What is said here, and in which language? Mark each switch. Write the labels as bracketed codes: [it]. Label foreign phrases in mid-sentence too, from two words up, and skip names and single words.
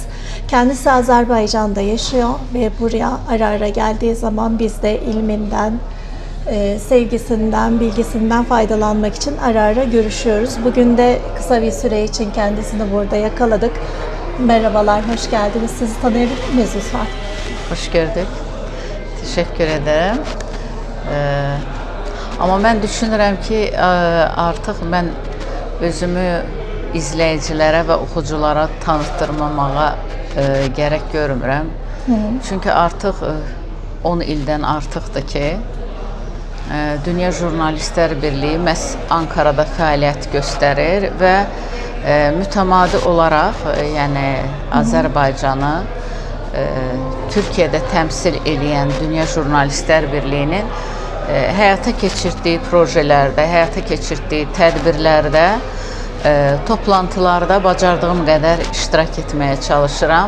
[tr] Kendisi Azerbaycan'da yaşıyor ve buraya ara ara geldiği zaman biz de ilminden, sevgisinden, bilgisinden faydalanmak için ara ara görüşüyoruz. Bugün de kısa bir süre için kendisini burada yakaladık. Merhabalar, hoş geldiniz. Sizi tanıyabilir miyiz lütfen? Hoş gördük. Teşekkür ederim. [az] Amma mən düşünürəm ki, artıq mən özümü izləyicilərə və oxuculara tanıtdırmamağa gərək görmürəm. Çünki artıq 10 ildən artıqdır ki, Dünya Jurnalistlər Birliyi məhz Ankara'da fəaliyyət göstərir və mütəmadi olaraq, yəni Azərbaycanı Türkiye'de temsil edən Dünya Jurnalistlər Birliyinin həyata keçirdiyi projelerde, həyata keçirdiyi tədbirlərdə, toplantılarda bacardığım qədər iştirak etməyə çalışıram.